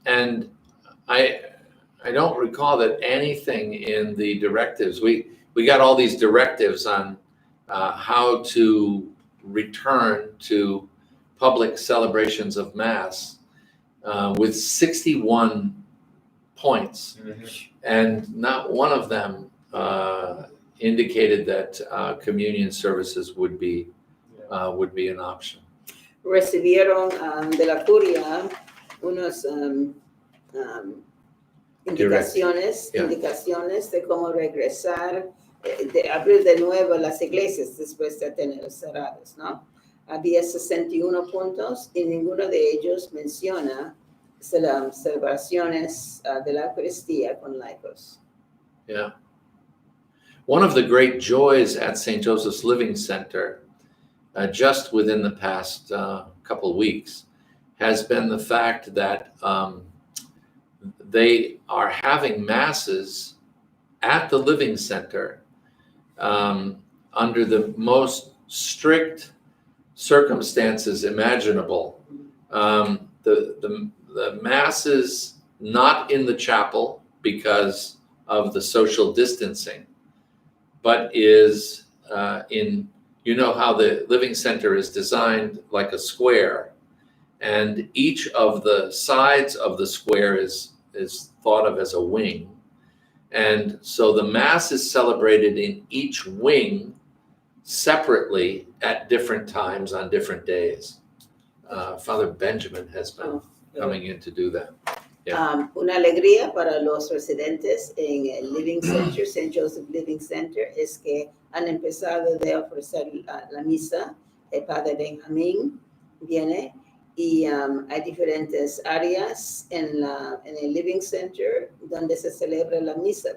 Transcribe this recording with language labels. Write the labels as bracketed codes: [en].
[en] And I don't recall that anything in the directives, we got all these directives on how to return to public celebrations of Mass with 61 points. Mm-hmm. And not one of them indicated that communion services would be an option. [es] Recibieron de la curia unos indicaciones de cómo regresar, de abrir de nuevo las iglesias después de tener cerradas, ¿no? Había 61 puntos y ninguno de ellos menciona celebraciones de la Eucaristía con laicos. [en] Yeah. One of the great joys at St. Joseph's Living Center, just within the past couple of weeks, has been the fact that they are having masses at the Living Center under the most strict circumstances imaginable. The masses not in the chapel because of the social distancing, but is in, you know how the Living Center is designed like a square, and each of the sides of the square is thought of as a wing. And so the Mass is celebrated in each wing separately at different times on different days. Father Benjamin has been coming in to do that. Yeah. [es] Una alegría para los residentes en el Living Center, St. Joseph Living Center, es que han empezado de ofrecer la misa. El Padre Benjamín viene y hay diferentes áreas en el Living Center donde se celebra la misa.